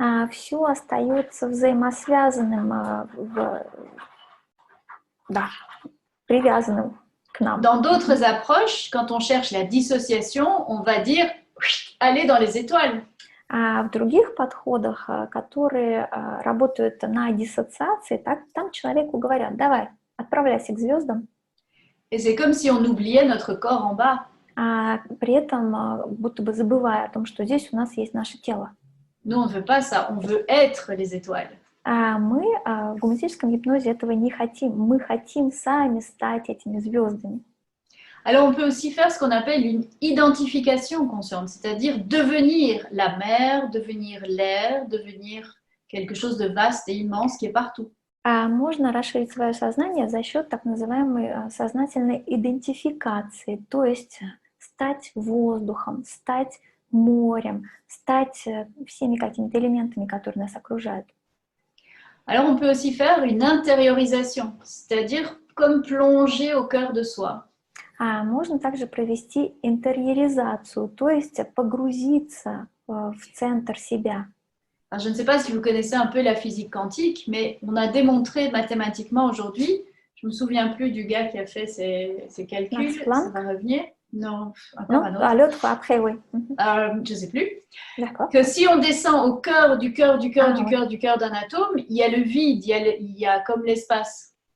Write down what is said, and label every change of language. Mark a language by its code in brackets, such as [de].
[ru] Все остается взаимосвязанным, привязанным к нам. [fr] Dans d'autres approches, quand on cherche la dissociation, on va dire aller dans les étoiles. [ru] В других подходах, которые работают на диссоциации, там человеку говорят: давай, отправляйся к звездам. [fr] Et c'est comme si on oubliait notre corps en bas. [ru] При этом будто бы забывая о том, что здесь у нас есть наше тело. [fr] Nous, on ne veut pas ça, on veut être les étoiles. [ru] Мы в гуманистическом гипнозе этого не хотим. Мы хотим сами стать этими звездами. [fr] Alors, on peut aussi faire ce qu'on appelle une identification consciente, c'est-à-dire devenir la mer, devenir l'air, devenir quelque chose de vaste et immense qui est partout. [ru] Можно расширить свое сознание за счет так называемой сознательной идентификации, то есть стать воздухом, стать морем, стать всеми какими-то элементами, которые нас окружают. [fr] Alors, on peut aussi faire une intériorisation, c'est-à-dire comme plonger au cœur de soi. [ru] Можно также провести интерьеризацию, то есть погрузиться в центр себя. [fr] Alors, je ne sais pas si vous connaissez un peu la physique quantique, mais on a démontré mathématiquement aujourd'hui, je ne me souviens plus du gars qui a fait ces calculs, ça va revenir. Non, encore un autre. L'autre, après, oui. Je ne sais plus. D'accord. Que si on descend au cœur du cœur d'un atome, il y a le vide, il y a comme l'espace.